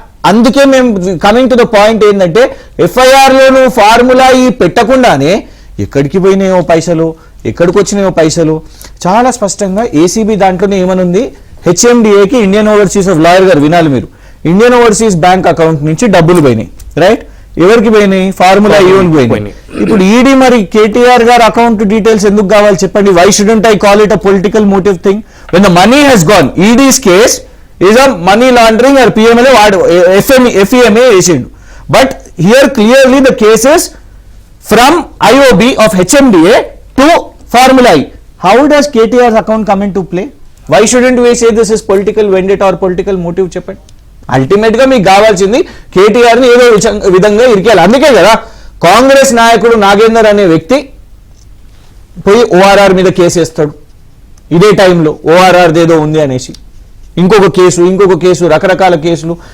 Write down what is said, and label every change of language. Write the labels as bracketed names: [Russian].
[Telugu] అందుకే మేము [English] coming to the point [Telugu] ఏంటంటే ఎఫ్ఐఆర్ లోను ఫార్ములా ఈ పెట్టకుండానే ఎక్కడికి పోయినాయో పైసలు, ఎక్కడికి వచ్చినాయో పైసలు చాలా స్పష్టంగా ఏసీబీ దాంట్లోనే ఏమనుంది, హెచ్ఎండిఏకి ఇండియన్ ఓవర్సీస్ ఆఫ్ లాయర్ గారు వినాలి మీరు, ఇండియన్ ఓవర్సీస్ బ్యాంక్ అకౌంట్ నుంచి డబ్బులు పోయినాయి, రైట్? ఎవరికి పోయినాయి? ఫార్ములా ఈవెన్ పోయినాయి. ఇప్పుడు ఈడీ మరి కేటీఆర్ గారు అకౌంట్ డీటెయిల్స్ ఎందుకు కావాలి చెప్పండి? [English] Why shouldn't I call it a political motive thing when the money has gone? ED's case is a money laundering or PMLA FEMA [Telugu] వేసిండు. [English] But here clearly the cases from IOB of HMDA to Formula E. How does KTR's account come into play? Why shouldn't we say this is political vendetta or political motive [Telugu] చెప్పండి? Ultimate గా మీకు కావాల్సింది కేటీఆర్ ని ఏదో విధంగా ఇరికేయాలి. అందుకే కదా కాంగ్రెస్ నాయకుడు నాగేందర్ అనే వ్యక్తి పోయి ORR మీద కేసు వేస్తాడు ఇదే టైంలో, ORR ఏదో ఉంది అనేసి, ఇంకొక కేసు రకరకాల కేసులు.